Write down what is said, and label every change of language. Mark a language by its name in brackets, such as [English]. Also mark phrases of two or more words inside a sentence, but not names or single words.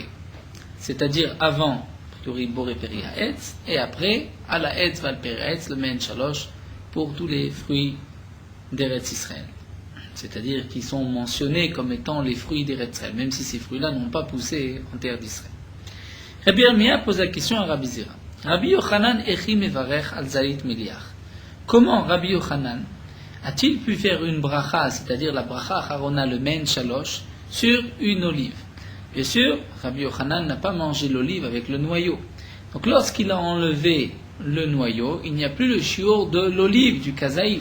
[French] C'est-à-dire avant [Hebrew] בורא פרי העץ [French] et après à [Hebrew] על העץ ועל פרי העץ, [French] le [Hebrew] מעין שלוש, [French] pour tous les fruits d'Eretz Israël. C'est-à-dire qui sont mentionnés comme étant les fruits d'Eretz Israël, même si ces fruits-là n'ont pas poussé en terre d'Israël. Rabbi Yirmiyah pose la question à Rabbi Zira. [Hebrew] רבי יוחנן היכי מברך על זית מליח. [French] Comment Rabbi Yochanan a-t-il pu faire une bracha, c'est-à-dire la [Hebrew] ברכה אחרונה, [French] le [Hebrew] מעין שלוש, [French] sur une olive? Bien sûr, Rabbi Yochanan n'a pas mangé l'olive avec le noyau. Donc lorsqu'il a enlevé le noyau, il n'y a plus le shiur de l'olive, du kazaït.